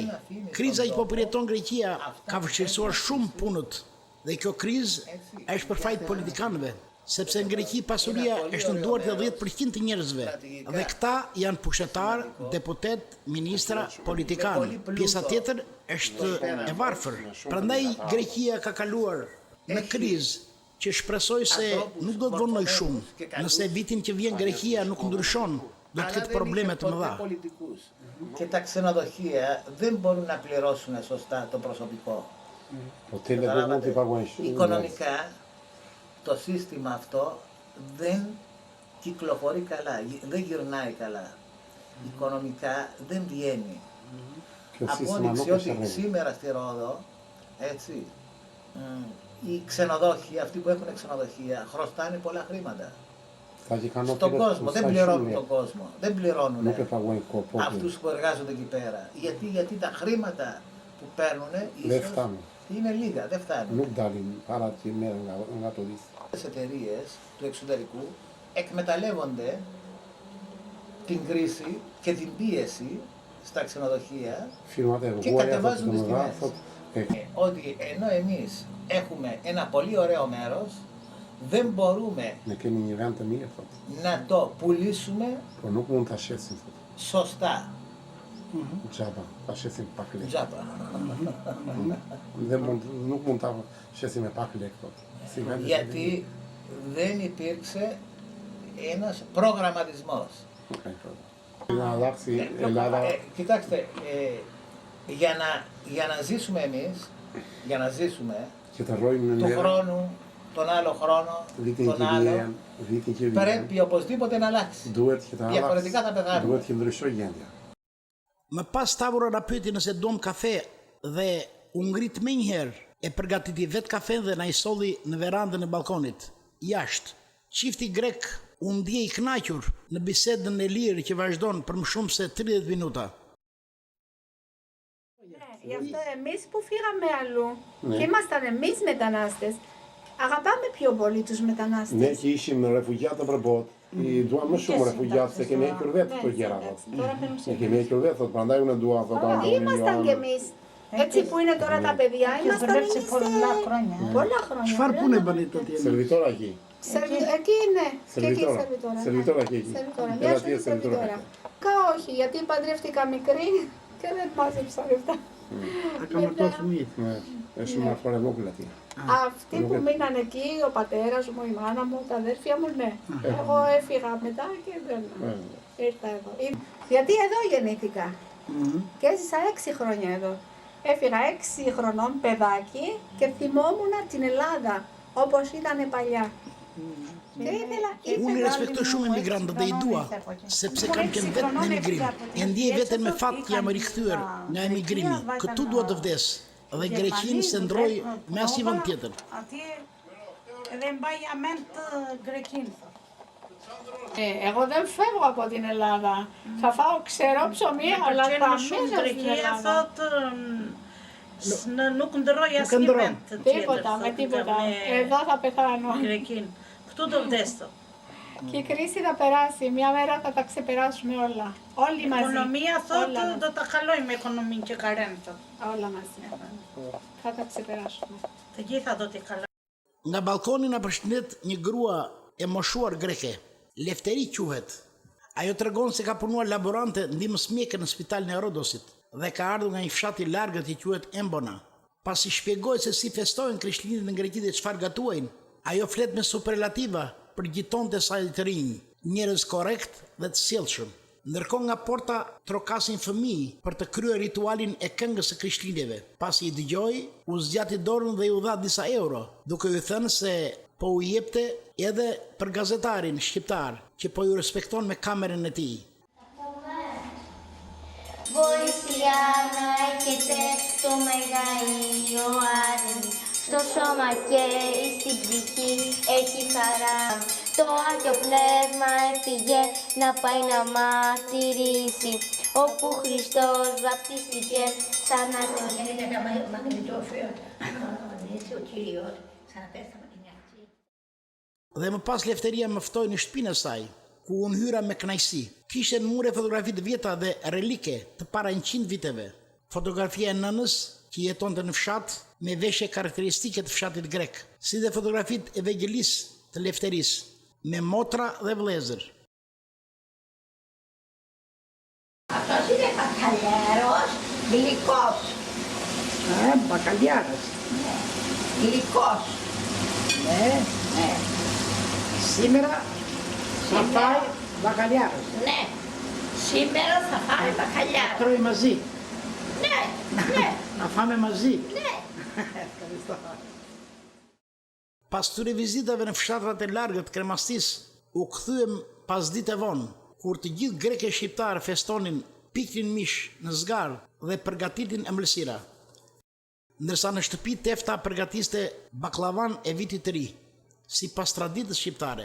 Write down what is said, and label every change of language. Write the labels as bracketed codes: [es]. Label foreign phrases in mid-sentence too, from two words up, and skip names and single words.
[sq] Kriza që po përjeton Greqia ka vështirësuar shumë punët dhe kjo krizë është për fajt politikanëve, sepse në Greqi pasuria është në duart e 10% të njerëzve dhe këta janë pushtetar, deputet, ministra, politikanë. Pjesa tjetër është e varfër. Prandaj Greqia ka kaluar në krizë që shpresoj se nuk do të vonoj shumë. Nëse vitin që vjen Greqia nuk ndryshon, do të ketë probleme të mëdha. [el] Πολιτικούς. Και τα ξενοδοχεία δεν μπορούν να πληρώσουν σωστά το προσωπικό. [sq] Hotelet δεν mund t'i paguajnë shumë. [el] Οικονομικά το σύστημα αυτό δεν κυκλοφορεί καλά, δεν γυρνάει καλά. Οικονομικά δεν βγαίνει. [sq] Kjo sistema nuk [el] Απόδειξη [sq] është [el] ότι [sq] rregull. [el] σήμερα στη Ρόδο, έτσι, οι ξενοδόχοι, αυτοί που έχουν ξενοδοχεία, χρωστάνε πολλά χρήματα. [sq] Ata që kanë [el] Στον [sq] hotelet [el] κόσμο, δεν [sq] sa [el] πληρώνουν [sq] shumë [el] τον κόσμο, δεν πληρώνουν [sq] nuk e paguajnë popullin. [el] αυτούς που εργάζονται εκεί πέρα. Γιατί τα χρήματα που παίρνουν Δεν φτάνουν. είναι λίγα, δεν φτάνουν. [sq] Nuk dalin parat që merren nga turistët. [el] Οι εταιρείες του εξωτερικού εκμεταλλεύονται την κρίση και την πίεση στα ξενοδοχεία [sq] Firmat e [el] και [sq] rruguaja thotë [el] κατεβάζουν τις [sq] domethënë [el] τιμές. [sq] thotë [el] Ότι ενώ εμείς έχουμε ένα πολύ ωραίο μέρος, δεν μπορούμε [sq] ne kemi një vend të mirë thotë, [el] να το πουλήσουμε [sq] por nuk mund ta shesim thotë. [el] σωστά. [sq] Gjaba, ta shesim pak lek. [el] Τζάπα. [sq] Nuk mund ta shesim me pak lek thotë. Si vendi. [el] Γιατί δεν υπήρξε ένας προγραμματισμός. [sq] Në allaqsi Ελλάδα [el] Κοιτάξτε, για να ζήσουμε εμείς, για να ζήσουμε, [sq] që të rrojmë në [el] του [sq] merë, [el] χρόνου, τον άλλο χρόνο, [sq] vitin [el] τον [sq] që [el] άλλο, [sq] vjen, vitin që vjen, [el] πρέπει οπωσδήποτε να αλλάξει. [sq] duhet që të [el] Διαφορετικά θα [sq] allaqsi, [el] πεθάνουμε. [sq] duhet që ndryshoj gjendja. Më pas Tavora na pyeti nëse duam kafe dhe u ngrit më njëherë e përgatiti vetë kafe dhe na i solli në verandën e balkonit, jashtë. Çifti grek u ndje i kënaqur në bisedën e lirë që vazhdon për më shumë se 30 minuta. [el] Γι' αυτό εμείς που φύγαμε αλλού Ναι. και ήμασταν εμείς μετανάστες, αγαπάμε πιο πολύ τους [sq] Ne [el] μετανάστες. [sq] që ishim refugjat nëpër botë, i duam më shumë refugjat se kemi hequr vetë këto gjëra thotë. Ne kemi hequr vetë thotë, prandaj unë dua thotë Antoni [el] Ήμασταν κι [sq] Joana. [el] εμείς. Έτσι που είναι τώρα τα παιδιά, ήμασταν εμείς πολλά χρόνια. [sq] Çfarë pune bëni të tjerë? [el] Servitor εκεί. Εκεί είναι. Και εκεί Σερβιτόρα. σερβιτόρα. Σερβιτόρα και εκεί. Σερβιτόρα. Έλα, Μια τι ζωή σερβιτόρα σερβιτόρα. έχετε. Κα όχι, γιατί παντρεύτηκα μικρή και δεν μάζεψα λεφτά. [sq] A ka martuar fëmijët? Ne, është shumë afër e vogël atje. [el] Αυτοί που μείναν εκεί, ο πατέρας μου, η μάνα μου, τα αδέρφια μου, ναι. Εγώ έφυγα μετά και δεν ήρθα εδώ. Γιατί εδώ γεννήθηκα. Και έζησα 6 χρόνια εδώ. Έφυγα 6 χρονών παιδάκι και θυμόμουν την Ελλάδα όπως ήταν παλιά. Και [sq] Unë i respektoj shumë emigrantët dhe i dua, sepse kam qenë vetë në emigrim. E ndjej veten me fat që jam rikthyer nga emigrimi. Këtu dua të vdes dhe Greqinë se ndroj me asnjë vend tjetër. Atje edhe mbaj amend të Greqinë. [el] Εγώ δεν φεύγω από την Ελλάδα. Θα φάω ξερό ψωμί, αλλά θα [sq] Pëlqen më shumë [el] μείνω στην [sq] Greqia [el] Ελλάδα. [sq] thotë nuk ndërroj asnjë ndërron. vend të tjetër. [el] Τίποτα, με [sq] thotë, [el] τίποτα. [sq] me [el] Εδώ θα πεθάνω. [sq] Greqinë. Këtu do vdes thotë. [el] Και η κρίση θα περάσει. Μια μέρα θα τα ξεπεράσουμε όλα. Όλοι μαζί. [sq] Ekonomia [el] Όλα [sq] thotë [el] μαζί. [sq] do ta kalojmë me ekonominë që ka rënë thotë. [el] Όλα μαζί. Θα τα ξεπεράσουμε. [sq] Të gjitha do t'i kalojmë. Nga balkoni na përshëndet një grua e moshuar greke. Lefteri quhet. Ajo tregon se ka punuar laborante ndihmës mjeke në spitalin e Rodosit dhe ka ardhur nga një fshat i largët që quhet Embona. Pasi shpjegoi se si festojnë Krishtlindjet në Greqi dhe çfarë gatuajnë, ajo flet me superlativa për gjitonte saj të rinj, njerëz korrekt dhe të sjellshëm. Ndërkohë nga porta trokasin fëmijë për të kryer ritualin e këngës së Krishtlindjeve. Pasi i dëgjoi, u zgjati dorën dhe i u dha disa euro, duke i thënë se po u jepte edhe për gazetarin shqiptar që po ju respekton me kamerën e tij. [el] Βοήθεια να έχετε το Μεγαείο Άρη. Στο σώμα και στην ψυχή έχει χαρά. Το Άγιο Πνεύμα έφυγε να πάει να μαρτυρήσει. Όπου Χριστός βαπτίστηκε σαν να το [sq] Dhe më pas Lefteria më ftoi në shtëpinë e saj, ku unë hyra me kënaqësi. Kishte në mure fotografi të vjetra dhe relike të para 100 viteve. Fotografia e nënës që jetonte në fshat me veshje karakteristike të fshatit grek, si dhe fotografitë e vegjelis të Lefterisë me motra dhe vëllezër. [el] Αυτός είναι μπακαλιάρος, γλυκός. Μπακαλιάρος. Ναι. Γλυκός. Ναι. Σήμερα θα φάει μπακαλιάρος. Ναι. Σήμερα θα φάει μπακαλιάρος. Τρώει μαζί. Ναι. Ναι. Να φάμε μαζί. Ναι. Ευχαριστώ. [sq] Pas këtyre vizitave në fshatrat e largët Kremastis, u kthyem pas ditë e vonë, kur të gjithë greke shqiptarë festonin, piknin mish në zgarë dhe përgatitin ëmbëlsira. Ndërsa në shtëpi Tefta përgatiste baklavan e vitit të ri, sipas traditës shqiptare.